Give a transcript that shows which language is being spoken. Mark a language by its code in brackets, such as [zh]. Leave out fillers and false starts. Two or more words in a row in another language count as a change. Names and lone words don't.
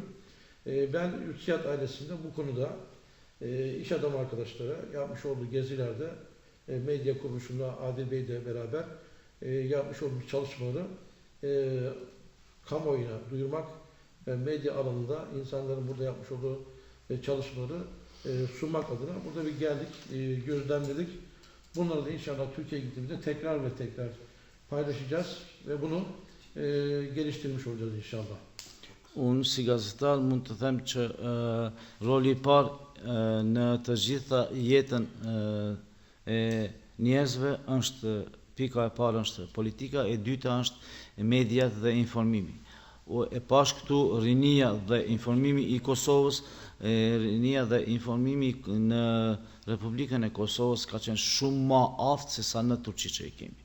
[tr] Ben Ülkiyat ailesinde bu konuda iş adamı arkadaşlara yapmış olduğu gezilerde medya kuruluşunda Adil Bey ile beraber yapmış olduğumuz çalışmaları kamuoyuna duyurmak ve medya alanında insanların burada yapmış olduğu çalışmaları sunmak adına burada bir geldik, gözlemledik. Bunları da inşallah Türkiye'ye gittiğimizde tekrar ve tekrar paylaşacağız ve bunu geliştirmiş olacağız inşallah. [sq] Unë si gazetar mund të them që roli i parë në të gjitha jetën e njerëzve është pika e parë është politika, e dyta është mediat dhe informimi. E pash këtu rinia dhe informimi i Kosovës, rinia dhe informimi në Republikën e Kosovës ka qenë shumë ma aftë se sa në Turqi që i kemi.